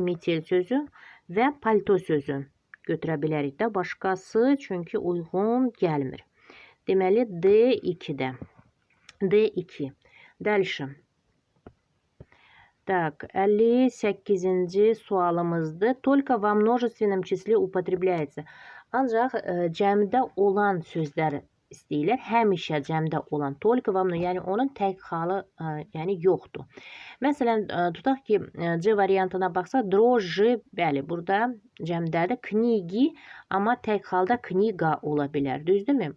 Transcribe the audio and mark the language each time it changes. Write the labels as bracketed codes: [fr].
[az] Metel sözü və palto sözü götürə bilərik də. Başqası çünki uyğun gəlmir. Deməli, D2-də. D2. Dəlşə. Так, 58-ci sualımızdır. [ru] Только во множественном числе употребляется. [az] Ancaq cəmdə olan sözlər istəyirlər. Həmişə cəmdə olan. [ru] Только во множественном, [az] yəni onun tək halı yəni yoxdur. Məsələn, tutaq ki, C variantına baxsaq, дрожжи, bəli, burada cəmdədir. Kniги, amma tək halda kniga ola bilər. Düzdürmü?